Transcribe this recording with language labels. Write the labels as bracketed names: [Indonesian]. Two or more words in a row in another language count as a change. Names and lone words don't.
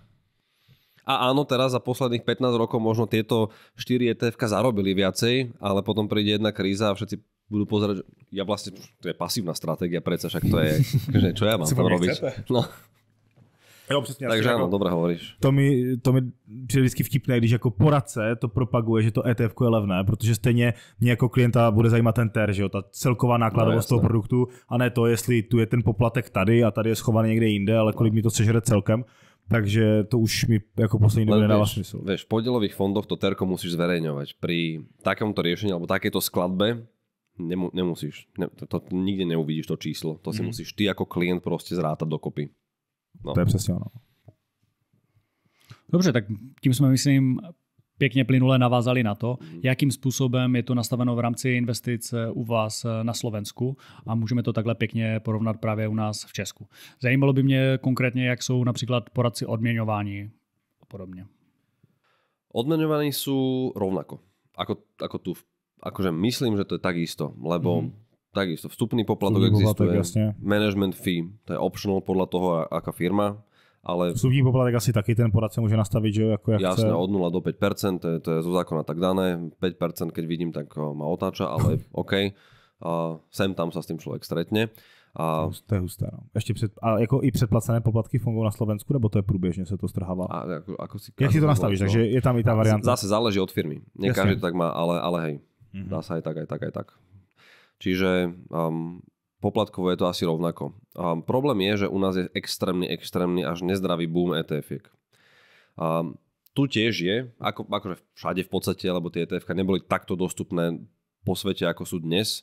[Slovak] A áno, teraz za posledných 15 rokov možno tieto 4 ETF zarobili viacej, ale potom príde jedna kríza a všetci budú pozerať, že ja vlastne, to je pasívna stratégia, predsa však to je, že čo ja mám tam robiť. No. [Czech] Jo, přesně. [Slovak] Takže áno, dobre hovoríš. [Czech] To mi přijde vždycky vtipné, když jako poradce to propaguje, že to ETF je levné, protože stejně mě jako klienta bude zajímat ten TER, že jo, ta celková nákladovost toho produktu, a ne to, jestli tu je ten poplatek tady a tady je schovaný někde jinde, ale kolik mi to sežere celkem. Takže to už mi ako poslední dobu nedáva smysl. [Slovak] Vieš, v podielových fondoch to terko musíš zverejňovať. Pri takomto riešení alebo takéto skladbe nemusíš. To nikde neuvidíš to číslo. To si musíš ty ako klient proste zrátať dokopy. No. [Czech] To je přesně ono. Dobře, tak tím jsme, myslím, pěkně plynule navázali na to, jakým způsobem je to nastaveno v rámci investic u vás na Slovensku a můžeme to takhle pěkně porovnat právě u nás v Česku. Zajímalo by mě konkrétně, jak jsou například poradci odměňování a podobně. [Slovak] Odměňovaní sú rovnako, ako tu akože myslím, že to je takisto, lebo takisto vstupný poplatok existuje, [English] management fee, [Slovak] to je optional podľa toho, aká firma, ale... Vstupný poplatek asi taky ten poradce môže nastaviť, že ako jasné, od 0 do 5%, to je zo zákona tak dané, 5% keď vidím, tak ma otáča, ale OK, sem tam sa s tým človek stretne. [Czech] To je husté, no. A jako i předplacené poplatky fungují na Slovensku, nebo to je průběžně se to strhává? Jak si to nastavíš, takže je tam i ta varianta? [Slovak] Zase záleží od firmy. Nie každý to tak má, ale hej, dá sa aj tak. Čiže poplatkovo je to asi rovnako. Problém je, že u nás je extrémny až nezdravý boom ETF-iek. Tu tiež je, akože všade v podstate, lebo tie ETF-ka neboli takto dostupné po svete, ako sú dnes.